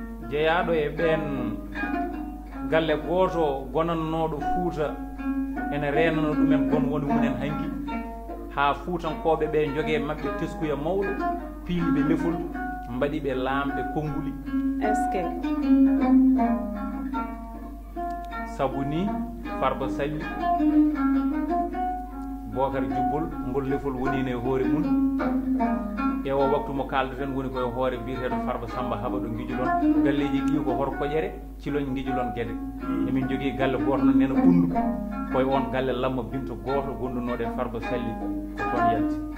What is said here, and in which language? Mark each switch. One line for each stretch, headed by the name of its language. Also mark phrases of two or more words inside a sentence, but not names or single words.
Fula: Jeyaɗo e ɓeen galle gooto gonannooɗo Fuuta, ene reenano ɗumen gon woni munen hanki. Haa Fuutankooɓe ɓe njogee maɓɓe teskuya mawɗo, piili ɓe lefol, mbaɗi ɓe laamɓe konnguli.
French: Est ce que?
Fula: Sabu ni Farba Salli, Bocar Jubbol, ngol lefol woni ne hoore mun. E o waktu mo kaalduɗen woni koye hoore biyeteeɗo Farba Samba Haba ɗo Ngijulon. Galleeji ɗi ko hor koƴere, Ciloñ, Ngijulon, Guédé. Emin jogii galle gooto noon nena Ɓundu, koye on galle Lamma Binta gooto gonndunoɗo e Farba Salli ko toon yalti.